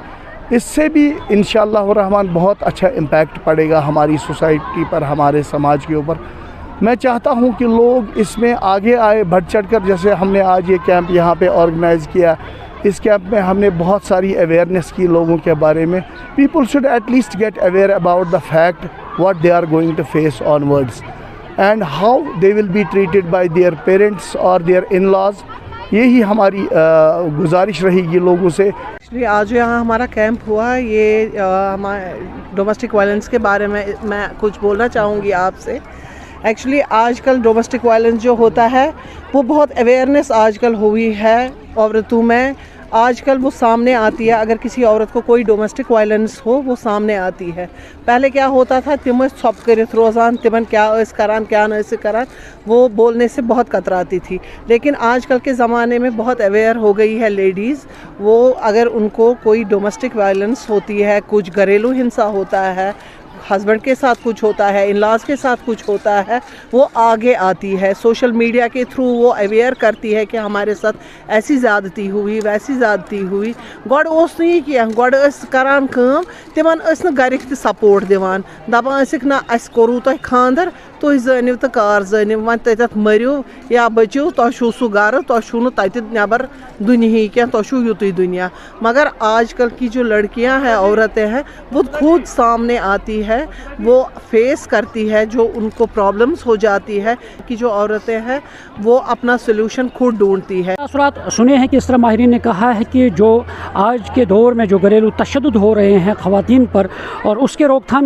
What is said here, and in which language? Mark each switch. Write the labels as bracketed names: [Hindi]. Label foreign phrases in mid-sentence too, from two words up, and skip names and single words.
[Hindi] इससे भी इंशाअल्लाह रहमान बहुत अच्छा इम्पैक्ट पड़ेगा हमारी सोसाइटी पर, हमारे समाज के ऊपर। मैं चाहता हूं कि लोग इसमें आगे आए बढ़ चढ़ कर, जैसे हमने आज ये कैंप यहाँ पे ऑर्गेनाइज़ किया। इस कैंप में हमने बहुत सारी अवेयरनेस की लोगों के बारे में। [English] People should at least get aware about the fact what they are going to face onwards and how they will be treated by their parents or their in-laws. [Hindi] यही हमारी गुजारिश रहेगी लोगों से। एक्चुअली आज यहाँ हमारा कैंप हुआ, ये हमारे [English] domestic violence [Hindi] के बारे में मैं कुछ बोलना चाहूँगी आपसे। एक्चुअली आजकल [English] domestic violence [Hindi] जो होता है वो बहुत अवेयरनेस आजकल हुई है औरतों में। आजकल वो सामने आती है, अगर किसी औरत को कोई [English] domestic violence [Hindi] हो वो सामने आती है। पहले क्या होता था, [Kashmiri] तिम सब करित रोज़ान, तिमन क्या इस करान क्या न इस करान, [Hindi] वो बोलने से बहुत कतराती थी। लेकिन आजकल के ज़माने में बहुत अवेयर हो गई है लेडीज़। वो अगर उनको कोई [English] domestic violence [Hindi] होती है, कुछ घरेलू हिंसा होता है, हस्बैंड के साथ कुछ होता है, इन लॉज के साथ कुछ होता है, वो आगे आती है, [English] social media [Hindi] के थ्रू वो अवेयर करती है कि हमारे साथ ऐसी ज़्यादती हुई, वैसी ज़्यादती हुई। [Kashmiri] गोड़ ओस [Hindi] नहीं किया, [Kashmiri] गोड़ करान काम, तिमन घरिक सपोर्ट दिवान, दपान ना अस कोरू तुह खानदर, तुह जानिव तो कार जानिव, वन तत मरियो या बचिव, तुह छू सह गर, तुह छू तत नबर दुनिया क्या, तुह छू युतुई दुनिया। [Hindi] मगर आजकल की जो लड़कियां हैं, औरतें हैं, वो खुद सामने आती है, वो फेस करती है जो उनको प्रॉब्लम्स हो जाती है, कि जो औरतें हैं वो अपना सोल्यूशन खुद ढूंढती है। असरात सुने हैं कि इस तरह माहिरीन ने कहा है कि जो आज के दौर में जो घरेलू तशद्दुद हो रहे हैं ख़वातीन पर, और उसके रोकथाम